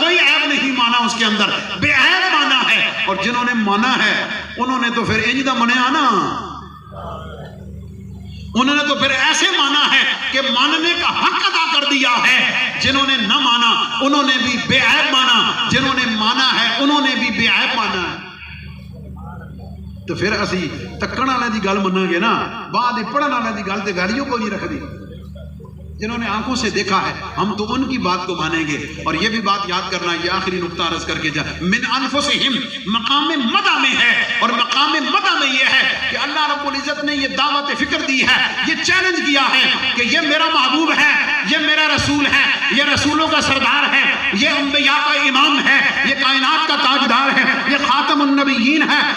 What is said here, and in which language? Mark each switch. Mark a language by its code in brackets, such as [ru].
[ur] کوئی عیب نہیں مانا اس کے اندر, بے عیب مانا ہے. اور جنہوں نے مانا ہے [pa] انہوں نے تو پھر انج دا منیا نا, [ur] انہوں نے تو پھر ایسے مانا ہے کہ ماننے کا حق ادا کر دیا ہے. جنہوں نے نہ مانا انہوں نے بھی بے عیب مانا, جنہوں نے مانا ہے انہوں نے بھی بے عیب مانا ہے. [pa] تو پھر اسی تکن والے دی گل مناں گے نا, بعد پڑھن والے دی گل تے گالیوں کو نہیں رکھ دی. [ur] جنہوں نے آنکھوں سے دیکھا ہے ہم تو ان کی بات کو مانیں گے. اور یہ بھی بات یاد کرنا, یہ آخری نقطہ عرض کر کے جا, من انفسہم مقام مدح میں ہے. اور مقام مدح میں یہ ہے کہ اللہ رب العزت نے یہ دعوت فکر دی ہے, یہ چیلنج کیا ہے کہ یہ میرا محبوب ہے, یہ میرا رسول ہے, یہ رسولوں کا سردار ہے, یہ انبیاء کا امام ہے, یہ کائنات کا تاجدار ہے, یہ خاتم النبیین ہے.